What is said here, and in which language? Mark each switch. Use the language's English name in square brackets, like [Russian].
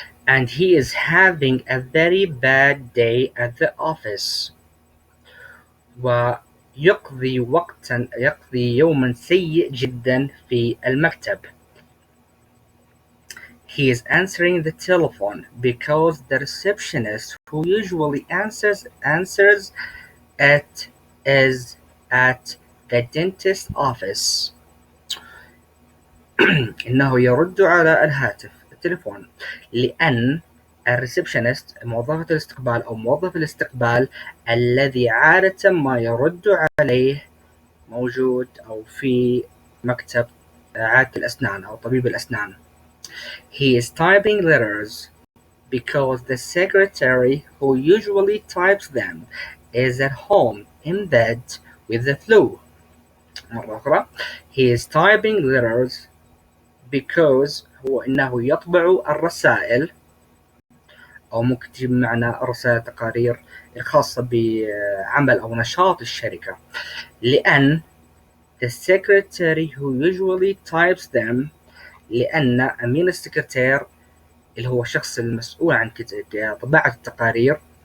[English] and he is having a very bad day at the office. [Arabic] ويقضي يوما سيء جدا في المكتب. [English] He is answering the telephone because the receptionist who usually answers it is at the dentist's office. [Arabic] إنه يرد على التليفون لأن الريسبشنست، موظفة الاستقبال أو موظف الاستقبال الذي عادة ما يرد عليه موجود أو في مكتب عادة الأسنان أو طبيب الأسنان. [English] He is typing letters because the secretary who usually types them is at home in bed with the flu. [Arabic] مرة أخرى. [English] He is typing letters because [Arabic] هو إنه يطبع الرسائل، أو ممكن تجيب معنى رسائل التقارير الخاصة بعمل أو نشاط الشركة، لأن [English] the secretary who usually types them، [Arabic] لأن أمين السكرتير اللي هو الشخص المسؤول عن طباعة التقارير